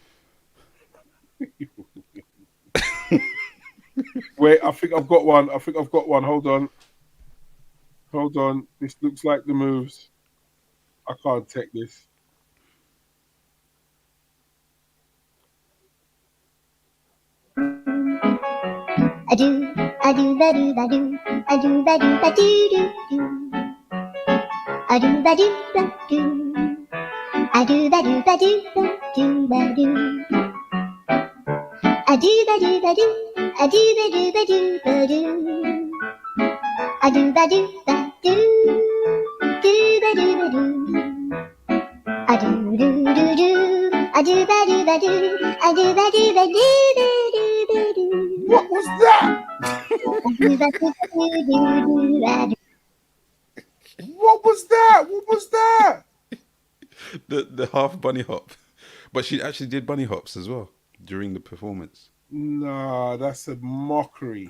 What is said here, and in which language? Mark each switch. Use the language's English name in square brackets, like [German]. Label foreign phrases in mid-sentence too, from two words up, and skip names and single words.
[English] Wait, I think I've got one. Hold on. This looks like the moves. I can't take this. I do, ba do, ba do, ba do, I do, ba do, ba do, do, do. I do, ba do, ba do. I do, ba do, ba do, ba do, ba do. I do, ba do, ba do. I do, ba do, ba do, ba do. I do, ba do, ba do. Do, ba do, ba do. I do, do, do, do. I do, ba do, ba do. I do, ba do, ba do, ba do, ba do. What was that? What was that? What was that? The half bunny hop. But she actually did bunny hops as well during the performance. Nah, that's a mockery.